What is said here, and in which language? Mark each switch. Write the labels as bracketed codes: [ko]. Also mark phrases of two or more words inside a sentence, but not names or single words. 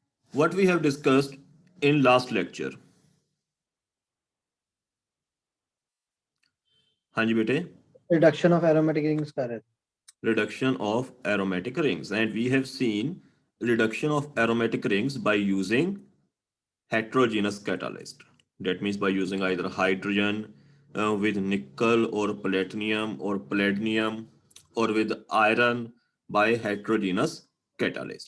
[en] what we have discussed in last lecture. [hi] हाँ जी बेटे. [en] Reduction of aromatic rings [hi] कर रहे थे. [en] Reduction of aromatic rings, and we have seen reduction of aromatic rings by using heterogeneous catalyst. That means by using either hydrogen with nickel or palladium or with iron by heterogeneous catalyst.